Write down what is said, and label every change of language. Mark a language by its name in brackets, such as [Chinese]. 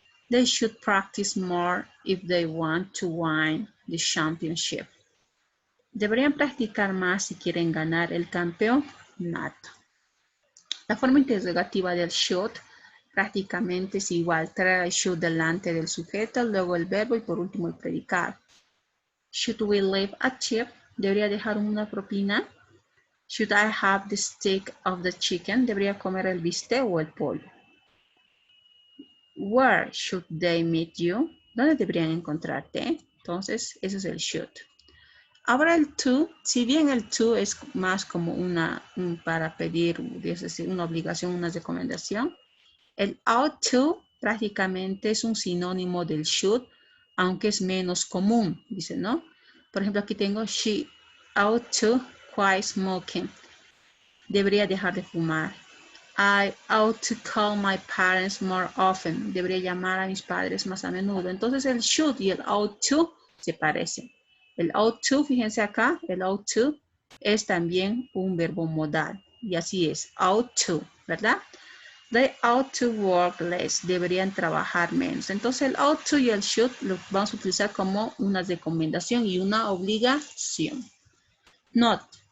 [English] They should practice more if they want to win the championship. [Spanish] Deberían practicar más si quieren ganar el campeonato. La forma interrogativa del should prácticamente es igual. Trae el should delante del sujeto, luego el verbo y por último el predicado. [English] Should we leave a tip? [Spanish] ¿Debería dejar una propina? [English] Should I have the steak of the chicken? [Spanish] ¿Debería comer el bistec o el pollo? [English] Where should they meet you? [Spanish] ¿Dónde deberían encontrarte? Entonces, eso es el should. Ahora el to, si bien el to es más como para pedir, es decir, una obligación, una recomendación, el ought to prácticamente es un sinónimo del should, aunque es menos común, dice, ¿no? Por ejemplo, aquí tengo [English] she ought to quit smoking. [Spanish] Debería dejar de fumar. [English] I ought to call my parents more often. [Spanish] Debería llamar a mis padres más a menudo. Entonces el should y el ought to se parecen. El ought to, fíjense acá, el ought to es también un verbo modal. Y así es, [English] ought to, ¿verdad? They ought to work less. [Spanish] Deberían trabajar menos. Entonces el ought to y el should lo vamos a utilizar como una recomendación y una obligación. Not.